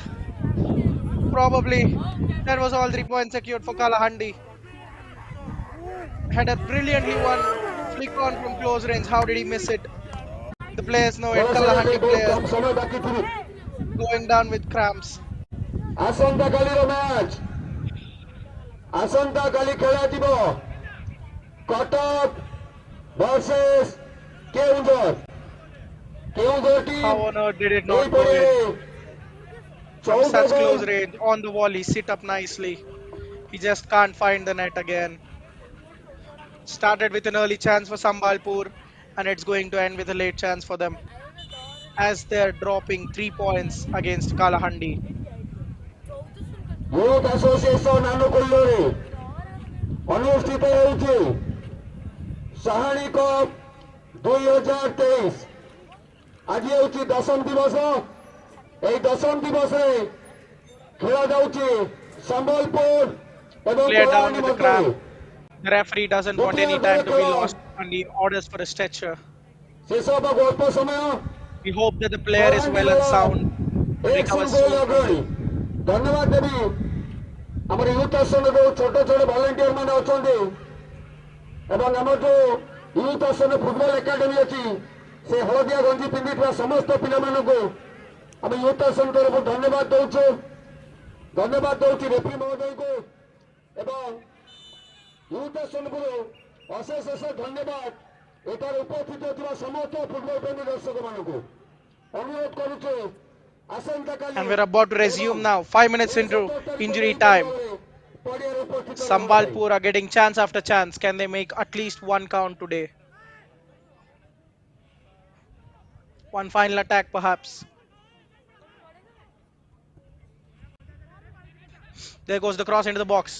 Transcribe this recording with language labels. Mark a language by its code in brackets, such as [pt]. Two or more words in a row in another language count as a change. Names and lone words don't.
[en] Probably that was all 3 points secured for Kalahandi. Had a brilliantly one flick on from close range. How did he miss it? The players know it. Kalahandi player going down with cramps. [or] ଆସନ୍ତାକାଲିର ମ୍ୟାଚ୍ ଆସନ୍ତାକାଲି ଖେଳାଯିବ କଟକ ଭର୍ସେସ୍ କେଉଁଝର କେଉଁଝର [en] How [or] ଟିମ୍ [en] on earth did it not go in? From such close range on the volley, sit up nicely. He just can't find the net again. Started with an early chance for Sambalpur, and it's going to end with a late chance for them as they're dropping 3 points against Kalahandi. [or] ୟୁଥ୍ ଆସୋସିଏସନ୍ ଆନୁକୂଲ୍ୟରେ ଅନୁଷ୍ଠିତ ହେଉଛି ସାହାଣୀ କପ୍ 2023 ଆଜି ହେଉଛି ଦଶମ ଦିବସ ଏହି ଦଶମ ଦିବସରେ ଖେଳାଯାଉଛି ସମ୍ବଲପୁର ଏବଂ [en] Player down [or] କଳାହାଣ୍ଡି [en] with a [or] ମଧ୍ୟରେ [en] cramp. The referee doesn't want any time to be lost and he orders for a stretcher. [or] ଶେଷ ହେବାକୁ ଅଳ୍ପ ସମୟ [en] We hope that the player is well and sound and recovers soon from [or] ଅଗ୍ରଣୀ [en] this. [or] ଧନ୍ୟବାଦ ଦେବି ଆମର ୟୁଥ୍ ଆସନ ଯୋଉ ଛୋଟ ଛୋଟ ଭଲେଣ୍ଟିୟର ମାନେ ଅଛନ୍ତି ଏବଂ ଆମର ଯୋଉ ୟୁଥ୍ ଆସନ ଫୁଟବଲ ଏକାଡେମୀ ଅଛି ସେ ହଳଦିଆ ଗଞ୍ଜି ପିନ୍ଧିଥିବା ସମସ୍ତ ପିଲାମାନଙ୍କୁ ଆମେ ୟୁଥ୍ ଆସନ ତରଫରୁ ଧନ୍ୟବାଦ ଦଉଛୁ ରେଫ୍ରି ମହୋଦୟଙ୍କୁ ଏବଂ ୟୁଥ୍ ଆସନକୁ ଅଶେଷ ଅଶେଷ ଧନ୍ୟବାଦ ଏଠାରେ ଉପସ୍ଥିତ ଥିବା ସମସ୍ତ ଫୁଟବଲ ପ୍ରେମୀ ଦର୍ଶକମାନଙ୍କୁ ଅନୁରୋଧ କରୁଛୁ [en] And we're about to resume now. 5 minutes into injury time. Sambalpur are getting chance after chance. Can they make at least one count today? One final attack, perhaps. There goes the cross into the box.